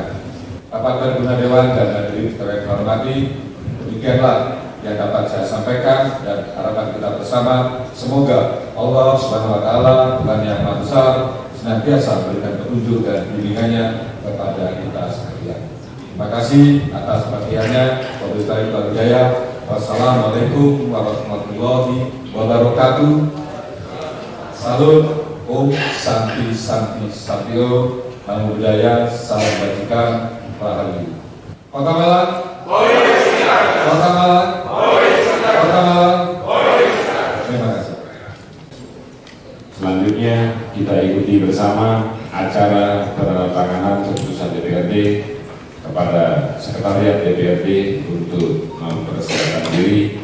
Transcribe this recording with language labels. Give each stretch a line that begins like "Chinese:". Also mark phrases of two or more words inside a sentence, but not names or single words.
Indonesian: Rapat Paripurna Dewan dan hadirin sekalian hormati, demikianlah yang dapat saya sampaikan dan harapan kita bersama. Semoga
Arabic: الله سبحانه وتعالى,
Indonesian: Tuhan yang Maha Besar, senantiasa memberikan petunjuk dan bimbingannya kepada kita sekalian. Terima kasih atas perhatiannya.
Arabic: وبالله هداية. والسلام عليكم ورحمة الله وبركاته.
Indonesian: Salut, Om Santi Santi Satyo,
Pali: Namo Buddhaya,
Indonesian: Salam Bajikan, Rahayu. Kota Malang, Kota Malang, Kota Malang. Terima kasih. Selanjutnya kita ikuti bersama acara penandatanganan keputusan DPRD kepada Sekretariat DPRD untuk mempersiapkan diri.